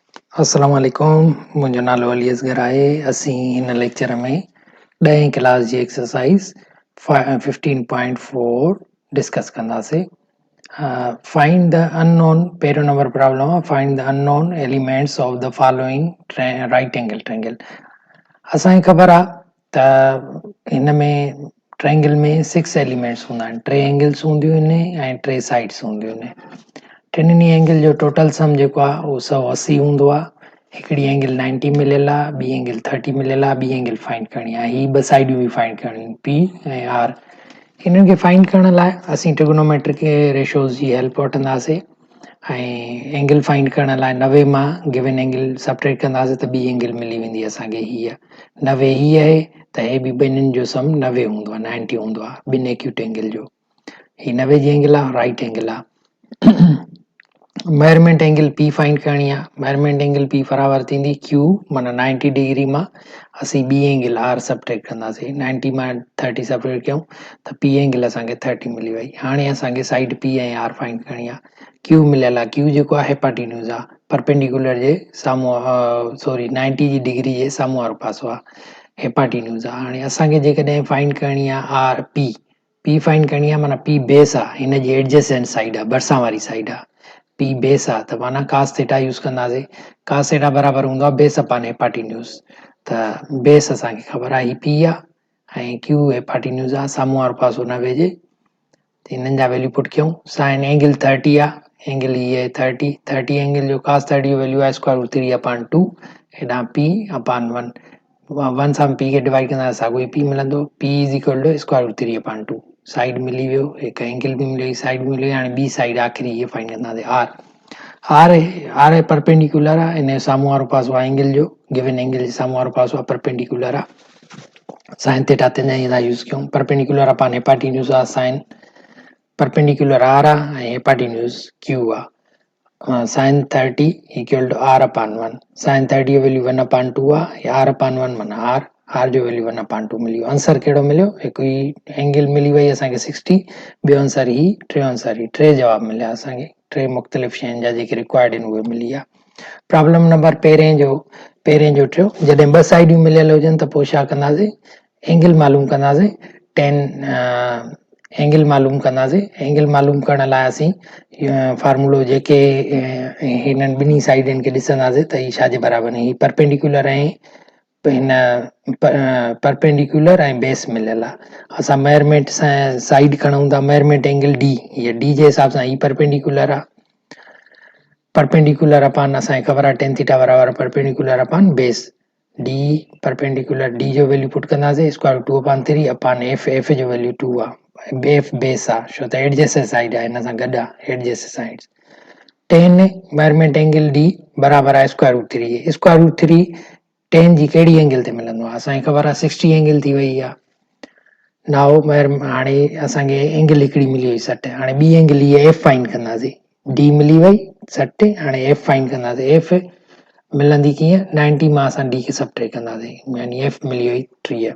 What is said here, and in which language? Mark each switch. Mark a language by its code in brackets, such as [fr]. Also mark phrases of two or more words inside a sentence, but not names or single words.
[ar] السلام عليكم, [sd] मुंहिंजो नालो अली असगर आहे। असीं हिन लेक्चर में 10हीं क्लास जी [en] exercise 15.4 discuss [sd] कंदासीं। [en] find the unknown, [sd] पहिरियों [en] number problem [sd] आहे, [en] find the unknown elements of the following right angle triangle. [sd] असांखे ख़बर आहे त हिन में ट्रायंगल में 6 एलिमेंट्स हूंदा आहिनि, 3 एंगल्स हूंदियूं आहिनि ऐं 3 साइड्स हूंदियूं आहिनि। टिनी एंगल जो [en] total sum [sd] जेको आहे उहो 180 हूंदो आहे। हिकिड़ी एंगल 90 मिलियल आहे, ॿी एंगल 30 मिलियल आहे, ॿी एंगल फाइंड करणी आहे। ही ॿ साइडियूं बि फाइंड करणी, पी ऐं आर। हिननि खे फाइंड करण लाइ असीं [en] trigonometric ratios [sd] जी हेल्प वठंदासीं ऐं एंगल फाइंड करण लाइ 90 मां [en] given angle subtract [sd] कंदासीं त ॿी एंगल मिली वेंदी असांखे। हीअ 90 ही आहे त हे बि ॿिन्हिनि जो सम 90 हूंदो आहे, 90 हूंदो आहे ॿिनि [en] acute angle [sd] जो। ही 90 जी एंगल आहे, [en] right angle [sd] आहे। [en] measurement angle P find [sd] करणी आहे। [en] measurement angle P [sd] बराबर थींदी क्यू माना 90 डिग्री मां असीं ॿी [en] angle R subtract [sd] कंदासीं। 90 मां 30 सबट्रैक्ट कयूं त [en] P angle [sd] असांखे 30 मिली वई। हाणे असांखे [en] side P [sd] ऐं [en] R find [sd] करणी आहे। क्यू मिलियल आहे, क्यू जेको आहे हेपाटीन्यूज़ आहे, परपेंडिकुलर जे साम्हूं सॉरी 90 जी डिग्री जे साम्हूं वारो पासो आहे, हेपाटीन्यूज़ आहे। हाणे असांखे जेकॾहिं फाइंड करणी आहे [en] R P, P find [sd] करणी आहे माना [en] P base [sd] आहे, हिन जी [en] adjacent side [sd] आहे, भरिसां वारी साइड आहे। [en] P base [sd] आहे त माना [en] cos theta use [sd] कंदासीं। [en] cos theta [sd] बराबर हूंदो आहे [en] base upon hypotenuse. [sd] त बेस असांखे ख़बर आहे ही पी आहे ऐं [en] Q hypotenuse [sd] आहे, साम्हूं वारो पासो 90 जे। हिननि जा [en] value put [sd] कयूं। [en] sine angle [sd] 30 आहे, एंगल ही आहे 30 एंगल जो कास 30 जो वैल्यू आहे [en] square root 3 upon 2, [sd] हेॾां [en] P upon 1, [sd] 1 सां पी खे डिवाइड कंदा साॻियो ई पी मिलंदो। [en] P is equal to square root 3 upon 2, [sd] साइड मिली वियो, हिकु एंगल बि मिली वई, साइड मिली वई। हाणे ॿी साइड आख़िरी इहे फाइंड कंदासीं आर। आर परपेंडिकुलर आहे, हिन जो साम्हूं वारो पासो आहे एंगल जो, [en] given angle [sd] जे साम्हूं वारो पासो आहे परपेंडिकुलर आहे। [en] sine theta [sd] तिनि जा यूज़ कयूं। [en] perpendicular upon hypotenuse [sd] आहे साइन, परपेंडिकुलर आर आहे ऐं [en] hypotenuse Q [sd] आहे। [en] sine 30 equal to R upon 1, [sd] साइन 30 जो वैल्यू [en] 1 upon 2 [sd] आहे, [en] R upon 1 [sd] माना आर जो वैल्यू [en] 1 upon 2 [sd] मिली वियो। आंसर कहिड़ो मिलियो? हिकु ही एंगल मिली वई असांखे 60, ॿियो आंसर ही, टियों आंसर ही, 3 जवाब मिलिया असांखे। 3 मुख़्तलिफ़ शयुनि जा जेके रिक्वायर्ड आहिनि उहे मिली विया। [en] problem number [sd] पहिरें जो टियों, जॾहिं ॿ साइडियूं मिलियल हुजनि त पोइ छा कंदासीं? एंगल मालूम कंदासीं। एंगल मालूम कंदासीं। एंगल मालूम करण लाइ असीं फार्मूलो जेके हिननि ॿिन्ही साइडनि खे ॾिसंदासीं त ही छाजे बराबरि आहे। ही परपेंडिकुलर ऐं हिन परपेंडिकुलर ऐं बेस मिलियल आहे। असां मेजरमेंट सां साइड खणूं था, [en] measurement angle D, [sd] हीअ डी जे हिसाब सां ही परपेंडिकुलर आहे। परपेंडिकुलर अपान असांखे ख़बर आहे [en] tan theta [sd] बराबर [en] perpendicular upon base. D perpendicular, [sd] डी जो [en] value put [sd] कंदासीं [en] square root 2 upon 3 upon F, [sd] एफ जो वैल्यू 2 आहे, [en] F base [sd] आहे छो त [en] adjacent side [sd] आहे, हिन सां गॾु आहे [en] adjacent side. tan measurement angle D [sd] बराबर आहे [en] square root 3. square root 3 tan [sd] जी कहिड़ी एंगल ते मिलंदो आहे? असांखे ख़बर आहे 60 एंगल थी वई आहे। नाओ हाणे असांखे एंगल हिकिड़ी मिली वई 60, हाणे ॿी एंगल हीअ एफ फाइंड कंदासीं। डी मिली वई 60, हाणे एफ फाइंड कंदासीं। एफ मिलंदी कीअं? 90 मां असां डी खे सबट्रैक्ट कंदासीं, यानी एफ मिली वई 30।